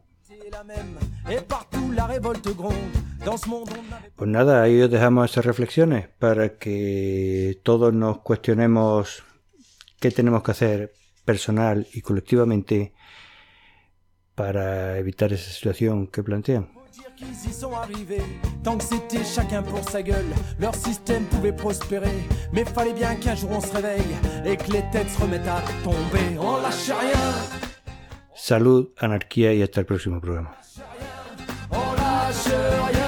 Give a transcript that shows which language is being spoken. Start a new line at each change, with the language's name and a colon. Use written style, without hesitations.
Spanish: Pues nada, ahí os dejamos esas reflexiones para que todos nos cuestionemos qué tenemos que hacer personal y colectivamente para evitar esa situación que plantean.
French: Ils y sont arrivés, tant que c'était chacun pour sa gueule, leur système pouvait prospérer, mais fallait bien qu'un jour on se réveille et que les têtes se remettent à tomber, on lâche rien.
Spanish: Salud, anarquía y hasta el próximo programa.
French: On lâche rien.